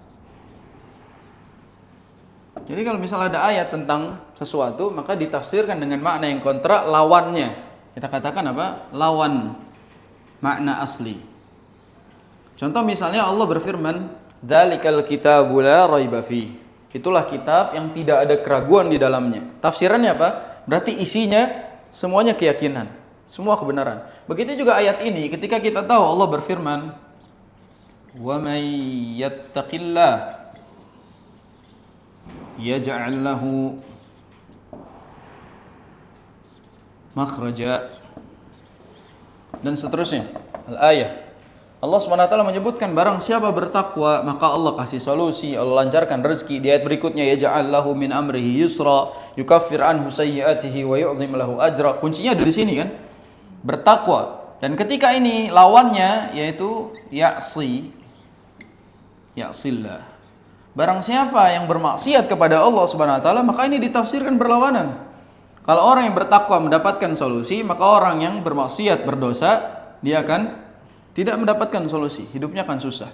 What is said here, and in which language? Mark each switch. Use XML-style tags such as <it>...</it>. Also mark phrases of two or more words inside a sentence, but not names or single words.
<id>Jadi kalau misalnya ada ayat tentang sesuatu, maka ditafsirkan dengan makna yang kontra lawannya. Kita katakan apa? Lawan makna asli. Contoh misalnya Allah berfirman,</id> <ar>"ذلك الكتاب لا ريب في."</ar> <id>Itulah kitab yang tidak ada keraguan di dalamnya. Tafsirannya apa? Berarti isinya semuanya keyakinan, semua kebenaran. Begitu juga ayat ini, ketika kita tahu Allah berfirman,</id> <ar>"ومن يتق الله يجعل له مخرجا,"</ar> <id>dan seterusnya.</id> <ar>Al-ayah.</ar> <id>Allah SWT menyebutkan barang siapa bertakwa maka Allah kasih solusi, Allah lancarkan rezeki. Di ayat berikutnya,</id> <ar>يجعل له من أمره يسرا يكفر عنه سيئاته ويعظم له أجرا.</ar> <id>Kuncinya ada di sini kan? Bertakwa. Dan ketika ini lawannya yaitu ya'sillah. Barang siapa yang bermaksiat kepada Allah</id> <ar>سبحانه وتعالى,</ar> <id>maka ini ditafsirkan berlawanan. Kalau orang yang bertakwa mendapatkan solusi, maka orang yang bermaksiat berdosa dia akan tidak mendapatkan solusi, hidupnya akan susah.</id>